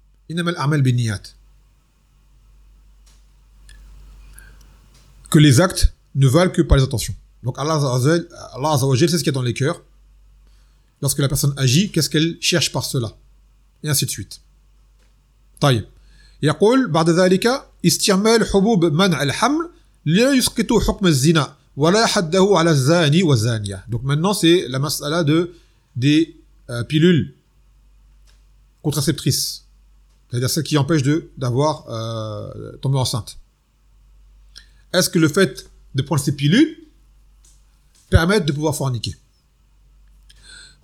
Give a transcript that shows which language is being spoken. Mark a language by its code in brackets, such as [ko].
[ar] Innamal a'mal binniyat. [fr] Que les actes ne valent que par les intentions. Donc Allah Azza wa Jalla sait ce qu'il y a dans les cœurs. Lorsque la personne agit, qu'est-ce qu'elle cherche par cela ? Et ainsi de suite. Taïe. [ar] يقول بعد ذلك استعمال حبوب منع الحمل لا يسقط حكم الزنا ولا حده على الزاني والزانية. [fr] Donc maintenant c'est la masala des pilules contraceptrice, c'est-à-dire celle qui empêche d'avoir tombé enceinte. Est-ce que le fait de prendre ces pilules permet de pouvoir forniquer ?